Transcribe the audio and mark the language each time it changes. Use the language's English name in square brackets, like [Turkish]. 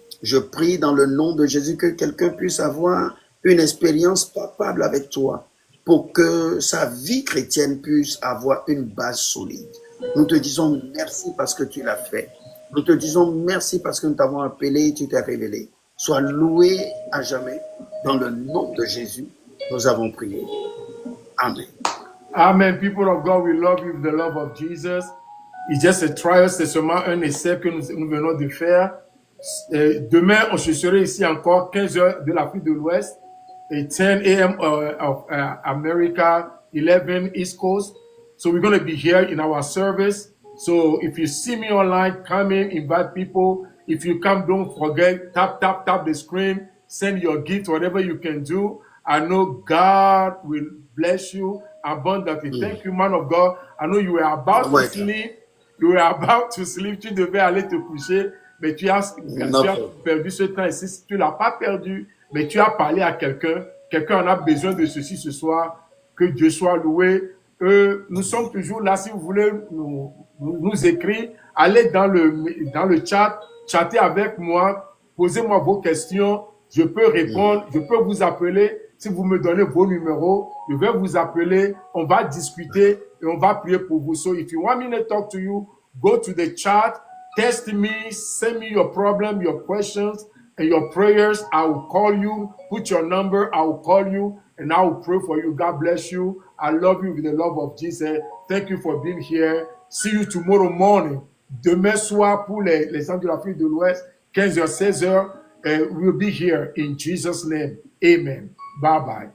[French] Je prie dans le nom de Jésus que quelqu'un puisse avoir une expérience palpable avec toi pour que sa vie chrétienne puisse avoir une base solide. Nous te disons merci parce que tu l'as fait. Nous te disons merci parce que nous t'avons appelé et tu t'es révélé. Sois loué à jamais. Dans le nom de Jésus, nous avons prié. Amen. Amen. [English] People of God, we love you with the love of Jesus. It's just a trial, [French] c'est seulement un essai que nous venons de faire. Demain, on se serait ici encore 15 heures de l'Afrique de l'Ouest et 10 a.m. [English] of America, 11 East Coast. So we're going to be here in our service. So if you see me online, come in, invite people. If you come, don't forget, tap the screen, send your gift, whatever you can do. I know God will bless you abundantly. Thank you, man of God. I know you were about to sleep. [French] Tu devais aller te coucher, mais tu as perdu ce temps ici. Tu ne l'as pas perdu, mais tu as parlé à quelqu'un. Quelqu'un en a besoin de ceci ce soir. Que Dieu soit loué. Nous sommes toujours là. Si vous voulez nous écrire, allez dans le chat, chattez avec moi, posez-moi vos questions. Je peux répondre, je peux vous appeler. Si vous me donnez vos numéros, je vais vous appeler. On va discuter et on va prier pour vous. [English] So if you want me to talk to you, go to the chat, text me, send me your problem, your questions, and your prayers. I will call you. Put your number. I will call you, and I will pray for you. God bless you. I love you with the love of Jesus. Thank you for being here. See you tomorrow morning. [French] Demain soir pour les gens de l'Afrique de l'Ouest, 15h, 16h. [English] We'll be here in Jesus' name. Amen. Bye-bye.